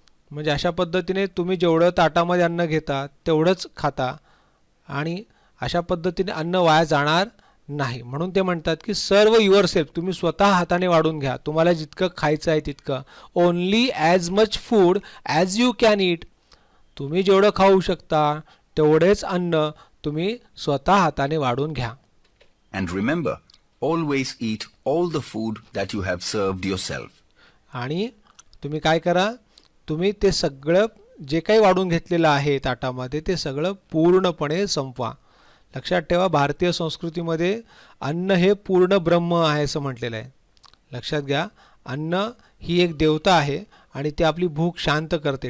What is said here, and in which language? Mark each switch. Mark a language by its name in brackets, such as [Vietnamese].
[Marathi] म्हणजे अशा पद्धतीने तुम्ही जेवढं ताटामध्ये अन्न घेता तेवढंच खाता आणि अशा पद्धतीने अन्न वाया जाणार नाही. म्हणून ते म्हणतात की [English] serve yourself, [Marathi] तुम्ही स्वतः हाताने वाढून घ्या, तुम्हाला जितकं खायचं आहे तितकं. [English] only as much food as you can eat, [Marathi] तुम्ही जेवढं खाऊ शकता तेवढेच अन्न तुम्ही स्वतः हाताने वाढून घ्या. [English] And remember, always eat all the food that you have served yourself. [Marathi] आणि तुम्ही काय करा, तुम्ही ते सगळं जे काही वाढून घेतलेलं आहे ताटामध्ये ते सगळं पूर्णपणे संपवा. लक्षात ठेवा, भारतीय संस्कृतीमध्ये अन्न हे पूर्ण ब्रह्म आहे असं म्हटलेलं आहे. लक्षात घ्या, अन्न ही एक देवता आहे आणि ते आपली भूक शांत करते.